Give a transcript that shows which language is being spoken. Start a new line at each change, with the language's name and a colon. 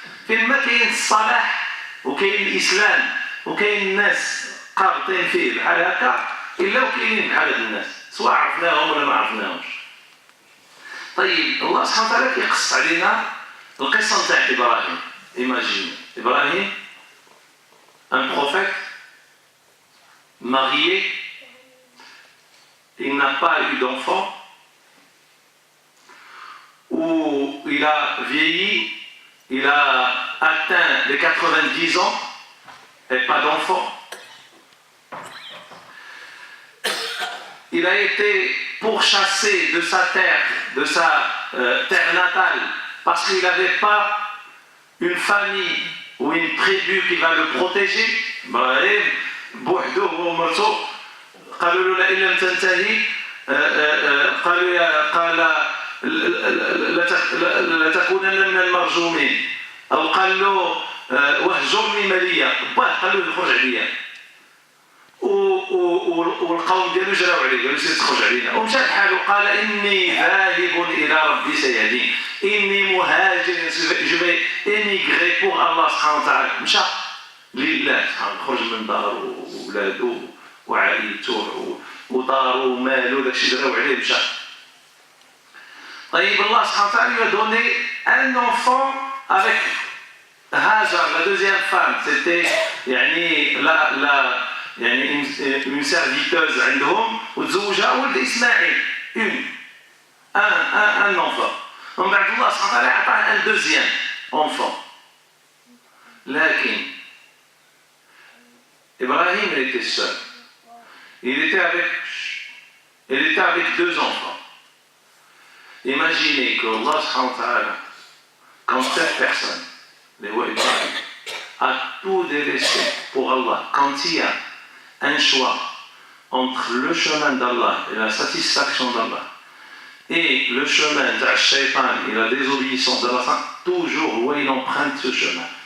Arabic: فين ما كاين الصلاح وكاين الإسلام وكاين الناس قابطين فيه بحال هكا الا وكاينين بحال هاد الناس سواء عرفناهم ولا ما عرفناهمش. طيب الله سبحانه وتعالى كيقص علينا القصه نتاع ابراهيم.
French: Imagine Ibrahim, un prophète marié, il n'a pas eu d'enfant, où il a vieilli, il a atteint les 90 ans et pas d'enfant. Il a été pourchassé de sa terre, terre natale, parce qu'il n'avait pas une famille ou une tribu qui va le protéger.
Arabic: Ibrahim, بوحده هو ومرته قالوا له لئن لم تنتهي قال لتكونن من المرجومين، أو قال له واهجرني مليا، باه قال له خرج عليا، والقوم ديالو جراو عليه قالوا سير تخرج علينا، ومشى بحاله قال إني ذاهب إلى ربي سيهدين، إني مهاجر
French: je vais émigrer pour Allah
Arabic: سبحانه وتعالى. مشى لله خرج من دار وولادو وعائلته ودارو ومالو داكشي جراو عليه مشى. طيب الله سبحانه وتعالى
French: lui a donné un enfant avec Hajar, la deuxième femme, c'était
Arabic: يعني يعني
French: une serviteuse
Arabic: عندهم وتزوجها ولد إسماعيل
French: un enfant.
Arabic: ومن بعد الله سبحانه وتعالى أعطاه
French: un deuxième enfant. لكن Ibrahim il était seul. Il était avec deux enfants. Imaginez que Allah subhanahu wa ta'ala, quand cette personne, les Ibrahim, a tout délaissé pour Allah, quand il y a un choix entre le chemin d'Allah et la satisfaction d'Allah et le chemin de Shaitan et la désobéissance d'Allah, toujours où il emprunte ce chemin.